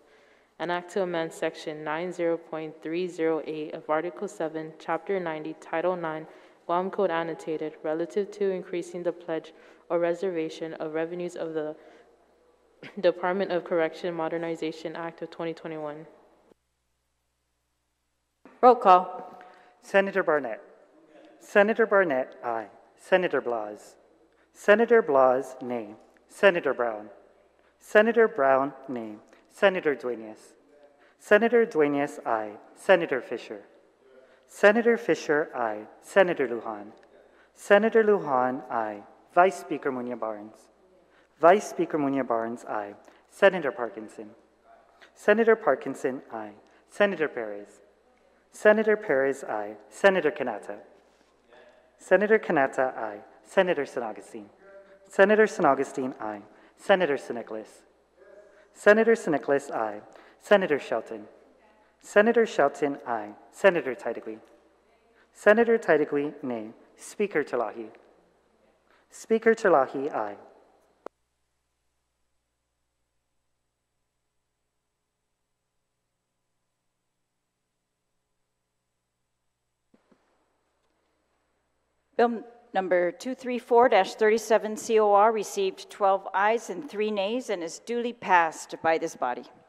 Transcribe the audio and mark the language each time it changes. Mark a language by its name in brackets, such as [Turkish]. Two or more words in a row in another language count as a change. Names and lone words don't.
[English] An act to amend Section 90.308 of Article 7, Chapter 90, Title 9, Guam Code Annotated, relative to increasing the pledge or reservation of revenues of the Department of Correction Modernization Act of 2021. Roll call. Senator Barnett. Senator Barnett, aye. Senator Blas. Senator Blas, nay. Senator Brown. Senator Brown, nay. Senator Dueñas. Senator Dueñas, aye. Senator Fisher. Senator Fisher, aye. Senator Lujan. Senator Lujan, aye. Vice Speaker Muñoz-Barnes. Vice Speaker Muñoz-Barnes, aye. Senator Parkinson. Senator Parkinson, aye. Senator Perez. Senator Perez, aye. Senator Canata. Senator Canata, aye. Senator San Augustine. Senator San Augustine, aye. Senator San Nicolas. Senator San Nicolas, aye. Senator Shelton. Senator Shelton, aye. Senator Taitigui. Senator Taitigui, nay. Speaker Talahi. Speaker Talahi, aye. Bill number 234-37COR received 12 ayes and 3 nays and is duly passed by this body.